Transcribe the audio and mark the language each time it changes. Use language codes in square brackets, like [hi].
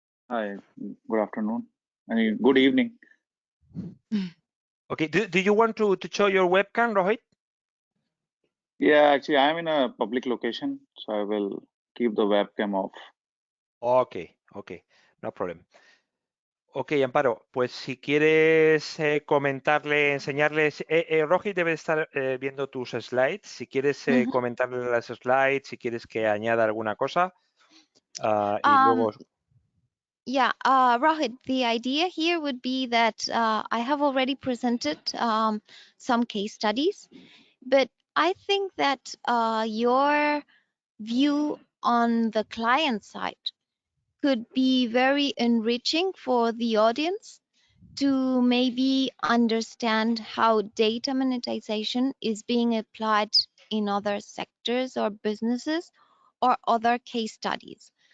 [en] Hi, good afternoon. I mean, good evening. Okay, do you want to show your webcam, Rohit? Yeah, actually, I'm in a public location, so I will keep the webcam off. Okay, no problem. [es] Ok, Amparo, pues si quieres comentarle, enseñarles, Rohit debe estar viendo tus slides. Si quieres comentarle las slides, si quieres que añada alguna cosa, y luego... [en] Yeah, Rohit, the idea here would be that I have already presented some case studies, but I think that your view on the client side could be very enriching for the audience to maybe understand how data monetization is being applied in other sectors or businesses or other case studies.